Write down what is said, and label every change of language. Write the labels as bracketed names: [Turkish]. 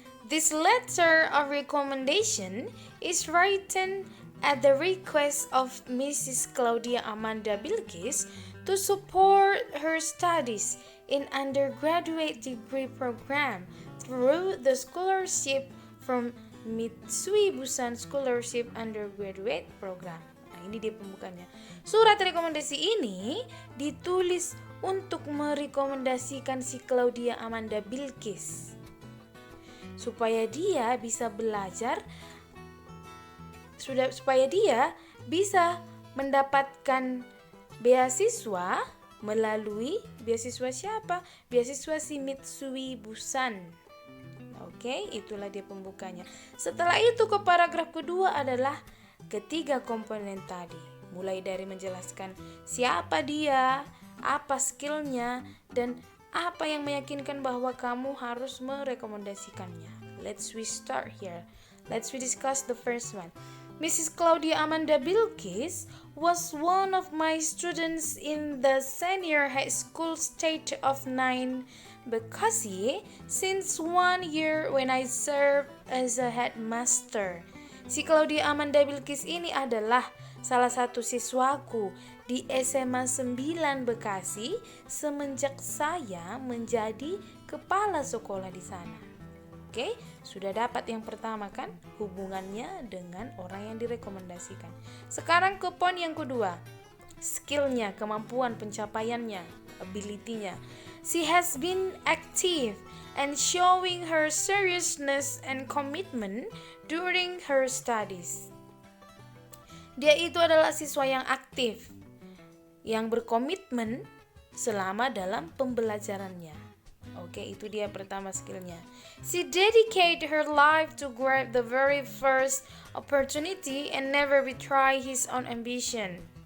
[English] This letter of recommendation is written at the request of Mrs. Claudia Amanda Bilkis to support her studies in undergraduate degree program through the scholarship from Mitsui Busan Scholarship Undergraduate Program. [Indonesian] Nah, ini dia pembukanya. Surat rekomendasi ini ditulis untuk merekomendasikan si Claudia Amanda Bilkis supaya dia bisa belajar, supaya dia bisa mendapatkan beasiswa melalui beasiswa siapa? Beasiswa si Mitsui Busan. Oke, itulah dia pembukanya. Setelah itu ke paragraf kedua adalah ketiga komponen tadi. Mulai dari menjelaskan siapa dia, apa skillnya, dan apa yang meyakinkan bahwa kamu harus merekomendasikannya. [English] Let's start here. Let's discuss the first one. Mrs. Claudia Amanda Bilkis was one of my students in the senior high school stage of 9 Bekasi since 1 year when I served as a headmaster. [Indonesian] Si Claudia Amanda Bilkis ini adalah salah satu siswaku di SMA 9 Bekasi semenjak saya menjadi kepala sekolah di sana. Oke, sudah dapat yang pertama kan, hubungannya dengan orang yang direkomendasikan. Sekarang ke poin yang kedua, skillnya, kemampuan, pencapaiannya, ability-nya. [English] She has been active and showing her seriousness and commitment during her studies. [Indonesian] Dia itu adalah siswa yang aktif, yang berkomitmen selama dalam pembelajarannya. Oke, itu dia pertama skillnya. [English] She dedicated her life to grab the very first opportunity and never betray his own ambition.